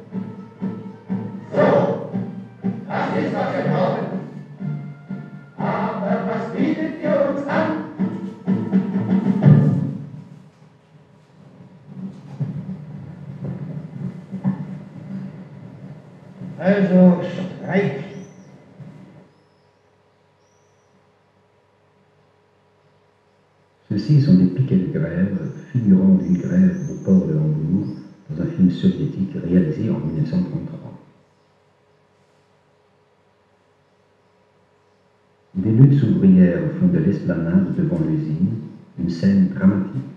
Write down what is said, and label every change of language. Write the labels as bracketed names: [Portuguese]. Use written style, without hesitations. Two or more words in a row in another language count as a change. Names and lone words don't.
[German] So, das ist, was wir brauchen. Aber was bietet ihr uns an? Also Streik. [French] Ceux-ci sont des piquets de grève figurant d'une grève au port de Hambourg dans un film soviétique réalisé en 1933. Des luttes ouvrières au fond de l'esplanade devant l'usine, une scène dramatique.